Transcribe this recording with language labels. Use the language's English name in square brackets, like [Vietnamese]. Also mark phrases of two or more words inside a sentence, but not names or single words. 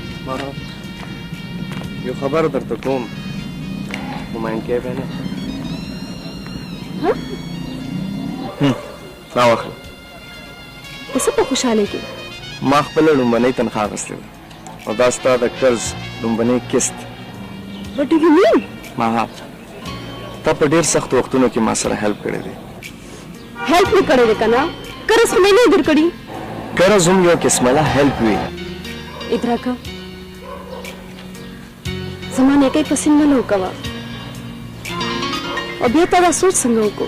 [Pashto] یو خبر درته کوم ممانکې به نه دا واخله په څه په خوشحالۍ کې ما خپله لومبنۍ تنخوا اخیستې ده او دا ستا د قرض لومبنۍ قسط [English] What do you mean? [Pashto] ما تا په ډېر سختو وختونو کې ما سره هیلپ کړی دی هیلپ مې کړی دی که نه قرض خو مې نه در کړي قرض هم یو قسمله هیلپ وي ادراکه زما نیکۍ پسې نه لو کوه او بیا تا دا سوچ څنګه وکړو